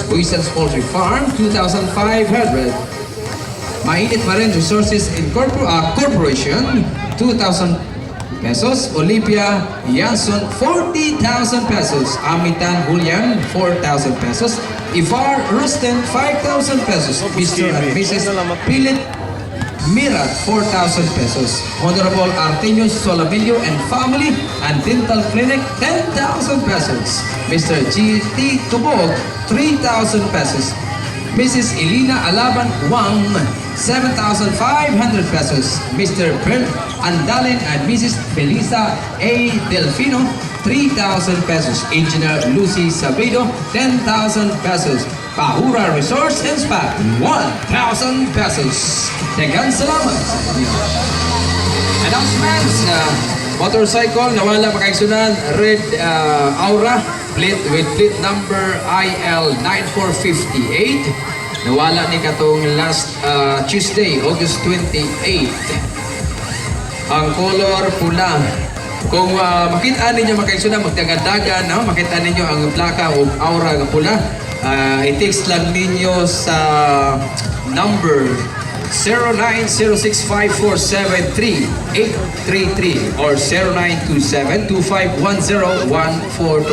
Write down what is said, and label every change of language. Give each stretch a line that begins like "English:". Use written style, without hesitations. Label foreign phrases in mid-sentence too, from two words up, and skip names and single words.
Cebuano: Buisan's Poultry Farm, 2,500. Mainit pa rin Resources Corporation, 2,000 pesos. Olympia Yanson, 40,000 pesos. Amitan Julian, 4,000 pesos. Ivar Rusten, 5,000 pesos. Mr. and Mrs. Pilit Mira, 4,000 pesos. Honorable Artenius Solamillo and Family and Dental Clinic, 10,000 pesos. Mr. G.T. Tubog, 3,000 pesos. Mrs. Elena Alaban Wang, 7,500 pesos. Mr. Brent Andalin and Mrs. Felisa A. Delfino, 3,000 pesos. Engineer Lucy Sabido, 10,000 pesos. Pahura Resorts and Spa, 1,000 pesos. Tegan salamat. Announcements. Motorcycle, nawala makaigsunan.
English: Red Aura, plate with plate number IL9458.
Cebuano: Nawala ni katong
English: last Tuesday,
Cebuano: August 28. Ang color pula. Kung makita ninyo makaigsunan, magdagan-dagan, no? Makita ninyo ang plaka o aura ng pula. I-text lang ninyo sa number 09065473-833 or 0927-2510-142.